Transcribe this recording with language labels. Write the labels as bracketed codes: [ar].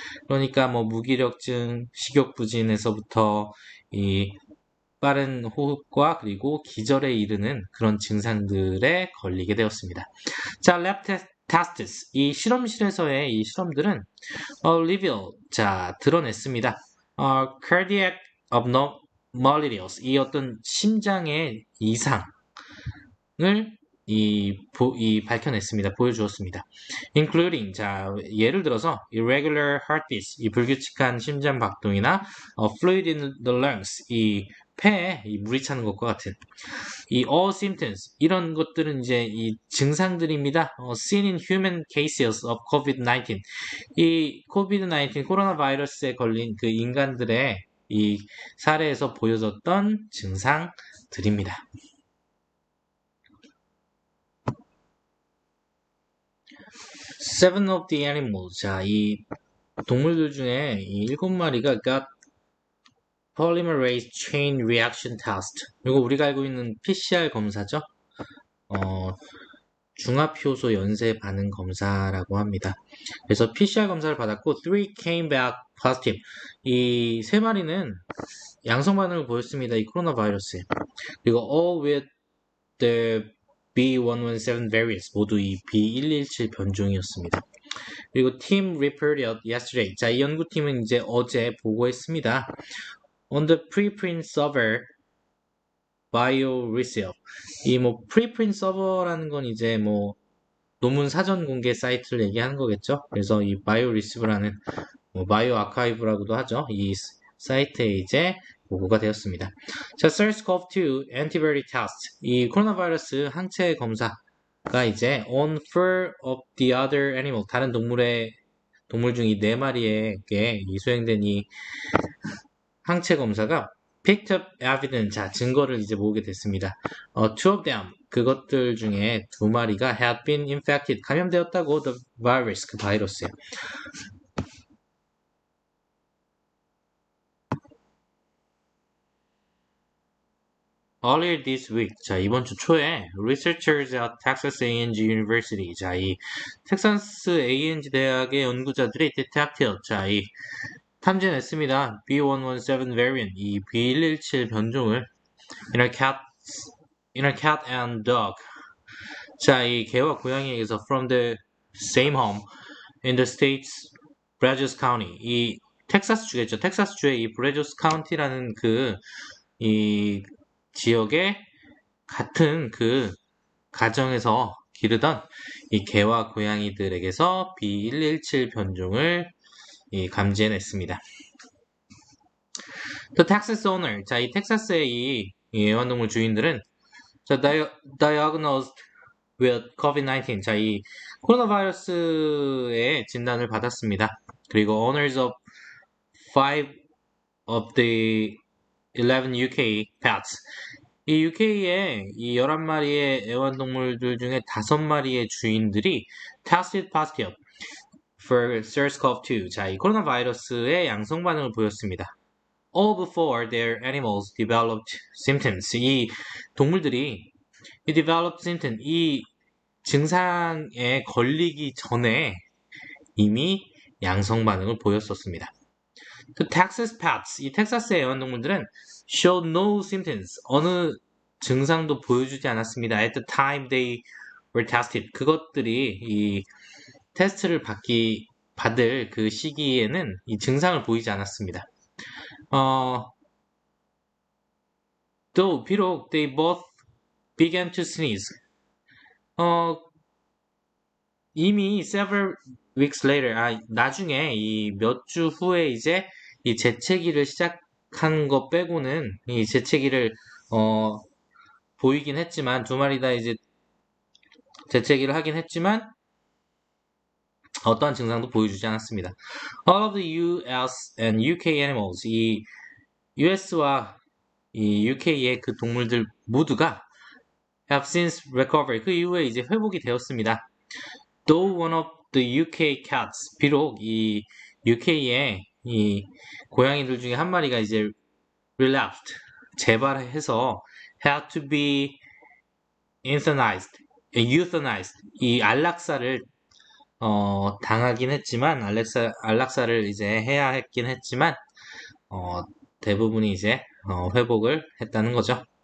[ko] 그러니까 뭐 무기력증, 식욕부진에서부터 이 빠른 호흡과 그리고 기절에 이르는 그런 증상들에 걸리게 되었습니다. 자, 랩 테스트. 이 실험실에서의 이 실험들은 reveal. 자, 드러냈습니다. [en] cardiac abnormalities. [ko] 이 어떤 심장의 이상을 밝혀냈습니다. 보여주었습니다. [en] including, [ko] 자, 예를 들어서 irregular heartbeats, 이 불규칙한 심장 박동이나 [en] fluid in the lungs, [ko] 이 폐에 이 물이 차는 것과 같은 이 [en] all symptoms, [ko] 이런 것들은 이제 이 증상들입니다. [en] seen in human cases of COVID-19. [ko] 이 COVID-19 코로나 바이러스에 걸린 그 인간들의 이 사례에서 보여졌던 증상들입니다. [en] Seven of the animals. [ko] 자, 이 동물들 중에 이 7마리가 [en] got polymerase chain reaction test. [ko] 이거 우리가 알고 있는 PCR 검사죠. 중합효소 연쇄 반응 검사라고 합니다. 그래서 PCR 검사를 받았고 [en] 3 came back positive. [ko] 이 3마리는 양성 반응을 보였습니다. 이 코로나 바이러스에. 그리고 [en] all with the B117 variants. [ko] 모두 이 B117 변종이었습니다. 그리고 [en] team reported yesterday. [ko] 자, 이 연구팀은 이제 어제 보고했습니다. [en] On the preprint server BioResearch. [ko] 이 뭐 [en] preprint server [ko] 라는 건 이제 뭐 논문 사전 공개 사이트를 얘기하는 거겠죠. 그래서 이 BioResearch라는 뭐 바이오 아카이브라고도 하죠. 이 사이트에 이제 보고가 되었습니다. 자, SARS-CoV-2 antibody test. 이 코로나 바이러스 항체 검사가 이제 [en] on 4 of the other animal, [ko] 다른 동물 중 이 4마리에게 수행된 이 항체 검사가 [en] picked up evidence. [ko] 자, 증거를 이제 모으게 됐습니다. [en] Two of them, [ko] 그것들 중에 2마리가 [en] had been infected, [ko] 감염되었다고, [en] the virus, [ko] 그 바이러스에. [en] Earlier this week, [ko] 자, 이번 주 초에 [en] researchers at Texas A&G University, [ko] 자, 이 텍사스 A&G 대학의 연구자들이 [en] detected, [ko] 자, 이 탐지냈습니다. [en] B117 variant, [ko] 이 B117 변종을 [en] in a cat and dog. [ko] 자, 이 개와 고양이에게서 [en] from the same home in the state's Brazos County. [ko] 이 텍사스 주겠죠. 텍사스 주의 이 브레조스 카운티라는 이 지역의 같은 그 가정에서 기르던 이 개와 고양이들에게서 B117 변종을 감지해냈습니다. [en] The Texas owner. [ko] 자, 이 텍사스의 이 애완동물 주인들은 자, [en] diagnosed with COVID-19. [ko] 자, 이 코로나 바이러스의 진단을 받았습니다. 그리고 [en] owners of 5 of the 11 UK pets. [ko] 이 UK의 이 11마리의 애완동물들 중에 5마리의 주인들이 [en] tested positive for SARS-CoV-2. [ko] 자, 이 코로나 바이러스의 양성 반응을 보였습니다. [en] All before their animals developed symptoms. [ko] 이 동물들이 이 [en] developed symptom, [ko] 이 증상에 걸리기 전에 이미 양성 반응을 보였었습니다. 그 [en] Texas pets, [ko] 이 텍사스의 애완동물들은 [en] showed no symptoms, [ko] 어느 증상도 보여주지 않았습니다. [en] At the time they were tested. [ko] 그것들이 이 테스트를 받을 그 시기에는 이 증상을 보이지 않았습니다. [en] Though [ko] 비록 [en] they both began to sneeze. [ko] 이미 [en] several weeks later, [ko] 나중에 이 몇 주 후에 이제 이 재채기를 시작한 거 빼고는 이 재채기를 보이긴 했지만 두 마리 다 이제 재채기를 하긴 했지만 어떠한 증상도 보여주지 않았습니다. [en] All of the US and UK animals, [ko] 이 US와 이 UK의 그 동물들 모두가 [en] have since recovered. [ko] 그 이후에 이제 회복이 되었습니다. [en] Though one of the UK cats, [ko] 비록 이 UK의 이 고양이들 중에 한 마리가 이제 [en] relapsed, [ko] 재발해서 [en] had to be euthanized, [ko] 이 안락사를 당하긴 했지만 안락사를 이제 해야 했긴 했지만 대부분이 이제 회복을 했다는 거죠.